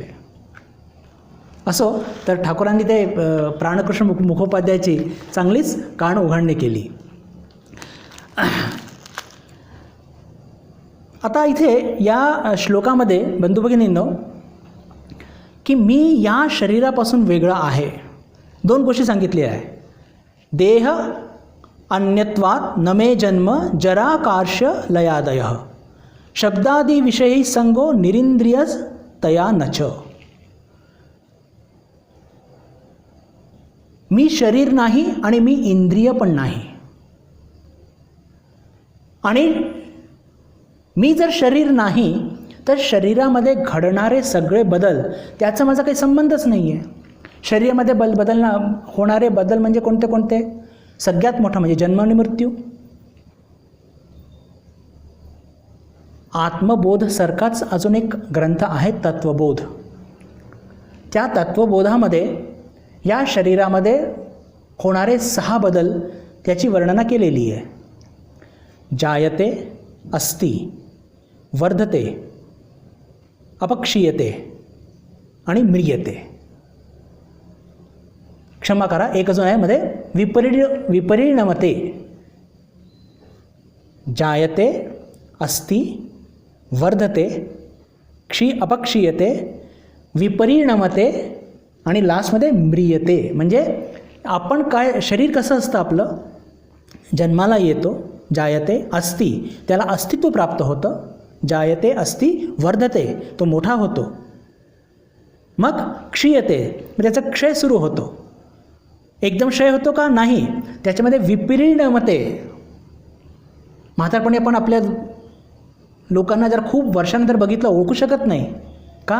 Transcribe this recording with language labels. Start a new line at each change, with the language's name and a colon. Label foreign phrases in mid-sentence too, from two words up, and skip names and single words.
Marathi: असो तर ठाकूरांनी ते प्राणकृष्ण मुखोपाध्यायाची चांगलीच कान उघडणी केली. आता इथे या श्लोकामध्ये बंधू भगिनींनो की मी या शरीरापासून वेगळा आहे, दोन गोष्टी सांगितल्या आहे.
Sanskrit: देह अन्यत्वात् न मे जन्म जरा कार्श लयादय शब्दादी विषयी संगो निरिंद्रियज तया नच.
Marathi: मी शरीर नाही आणि मी इंद्रिय पण नाही, आणि मी जर शरीर नाही तर शरीरामध्ये घडणारे सगळे बदल त्याचा माझा काही संबंधच नाही आहे. शरीरामध्ये होणारे बदल म्हणजे कोणते कोणते? सगळ्यात मोठा म्हणजे जन्म आणि मृत्यू. आत्मबोधसारखाच अजून एक ग्रंथ आहे तत्वबोध. त्या तत्वबोधामध्ये या शरीरामध्ये होणारे 6 बदल त्याची वर्णना केलेली आहे.
Sanskrit: जायते, अस्ति, वर्धते, अपक्षीयते आणि म्रियते.
Marathi: क्षमा करा, एक अजून आहे मध्ये विपरिणमते.
Sanskrit: जायते, अस्ति, वर्धते, अपक्षीयते, विपरिणमते
Marathi: आणि लास्टमध्ये
Sanskrit: म्रियते.
Marathi: म्हणजे आपण काय, शरीर कसं असतं आपलं? जन्माला येतो,
Sanskrit: जायते, अस्ति,
Marathi: त्याला अस्तित्व प्राप्त होतं.
Sanskrit: जायते, अस्ति, वर्धते,
Marathi: तो मोठा होतो. मग क्षीयते, त्याचा क्षय सुरू होतो. एकदम क्षय होतो का? नाही. त्याच्यामध्ये विपरिणमते. म्हातारपणी आपण आपल्या लोकांना जर खूप वर्षानंतर बघितलं ओळखू शकत नाही का?